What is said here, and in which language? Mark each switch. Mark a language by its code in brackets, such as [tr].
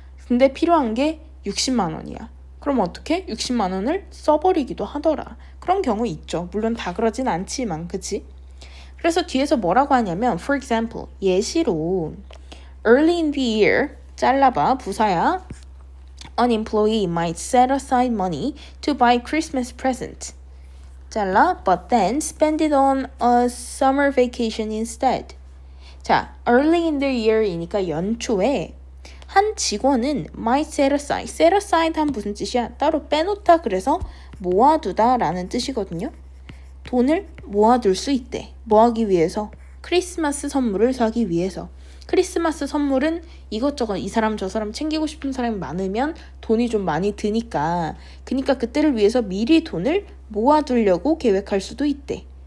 [ko] 근데 필요한 게 60만 원이야. 그럼 어떻게? 60만 원을 써버리기도 하더라. 그런 경우 있죠. 물론 다 그러진 않지만, 그치? 그래서 뒤에서 뭐라고 하냐면 [en] for example, [ko] 예시로 [en] early in the year, [ko] 잘라봐, 부사야. [en] An employee might set aside money to buy Christmas present. [ko] 잘라, [en] but then spend it on a summer vacation instead. [ko] 자, [en] early in the year [ko] 이니까 연초에 한 직원은 [en] might set aside. set aside [ko] 한 무슨 뜻이야? 따로 빼놓다, 그래서 모아두다 라는 뜻이거든요. 돈을 모아둘 수 있대. 뭐 하기 위해서? 크리스마스 선물을 사기 위해서. 크리스마스 선물은 이것저것 이 사람 저 사람 챙기고 싶은 사람이 많으면 돈이 좀 많이 드니까 그러니까 그때를 위해서 미리 돈을 모아두려고 계획할 수도 있대.